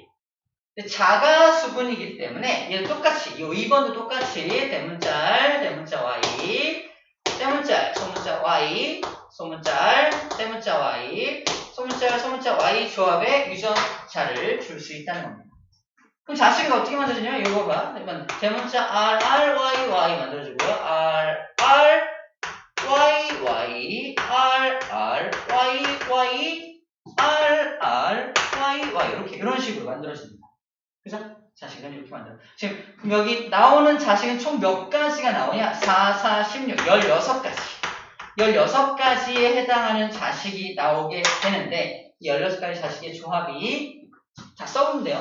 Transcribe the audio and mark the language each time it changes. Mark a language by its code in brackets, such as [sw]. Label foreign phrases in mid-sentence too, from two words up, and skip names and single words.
[ko] 자가 수분이기 때문에 얘도 똑같이, 이 2번도 똑같이 대문자 R, 대문자 Y, 대문자 R, 소문자 Y, 소문자 R, 대문자 Y, 소문자 R, 소문자 Y 조합의 유전자를 줄 수 있다는 겁니다. 그럼 자식이 어떻게 만들어지냐면 이거 봐. 대문자 R, R, Y, Y 만들어지고요. R, R, Y, Y, R, R, Y, Y, R, R, Y, Y 이렇게 이런 식으로 만들어집니다. 그죠? 자식은 이렇게 만들어. 지금 여기 나오는 자식은 총 몇 가지가 나오냐? 4, 4, 16, 16가지. 16가지에 해당하는 자식이 나오게 되는데 이 16가지 자식의 조합이 자 써보면 돼요.